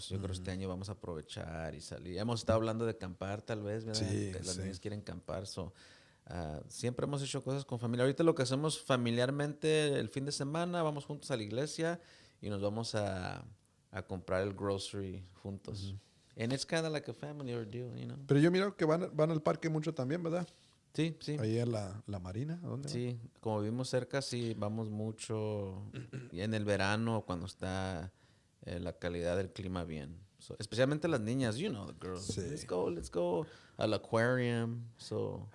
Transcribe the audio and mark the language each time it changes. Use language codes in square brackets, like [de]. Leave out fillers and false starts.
[es] So, yo creo que este año vamos a aprovechar y salir. Hemos estado hablando de acampar tal vez, ¿verdad? Sí, Que las sí. niñas quieren acampar. So, siempre hemos hecho cosas con familia. Ahorita lo que hacemos familiarmente el fin de semana, vamos juntos a la iglesia y nos vamos a comprar el grocery juntos. [en] And it's kind of like a family ordeal, you know. [es] Pero yo miro que van al parque mucho también, ¿verdad? Sí, sí. Ahí a la marina, ¿a dónde van? Sí, como vivimos cerca, sí, vamos mucho. Y en el verano, cuando está la calidad del clima bien. So, especialmente las niñas, [en] you know, the girls. [es] Sí. [en] Let's go al aquarium. So,